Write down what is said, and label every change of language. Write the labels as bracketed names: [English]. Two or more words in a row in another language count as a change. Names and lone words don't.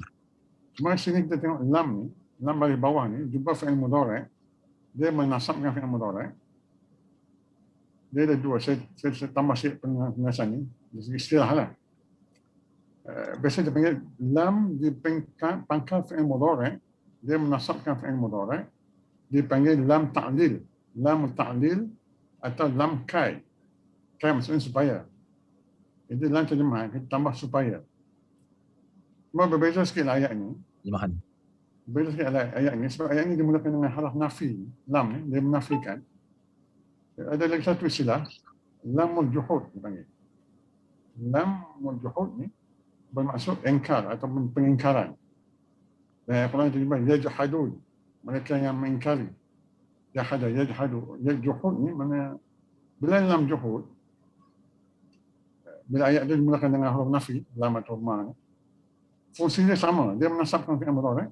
[Malay] Cuma sini kita tengok lam ni, lam baris bawah ni, jumpa [Arabic] فعل مضارع', [Malay] dia menasabkan [Arabic] فعل مضارع'. [Malay] Dia ada dua, saya tambah sikit penjelasan ni, dari segi istilah lah. Biasa dia panggil lam di pangkal [Arabic] فعل مضارع', [Malay] dia menasabkan [Arabic] فعل مضارع', [Malay] dia panggil [Arabic] لام تعليل. لام تعليل [Malay] atau [Arabic] لام كي. [Malay] Kai maksudnya supaya. Itu lam terjemahan, kita tambah supaya. Cuma berbeza sikit ayat ni. Terjemahan. Berbeza sikit ayat ni sebab ayat ni dimulakan dengan haraf nafi. Lam ni, dia menafikan. Ada lagi satu istilah, [Arabic] لام الجحود [Malay] dipanggil. [Arabic] لام الجحود [Malay] ni bermaksud engkar atau pengingkaran. Dan Al-Quran terjemah yajhadun, mereka yang mengingkari. [Arabic] جحد، يجحد. [Malay] Juhud ni mana bila [Arabic] لام جحود, [Malay] bila ayat dia dimulakan dengan haraf nafi, lam atau ma ni, fungsinya sama, dia menasabkan [Arabic] فعل مضارع'.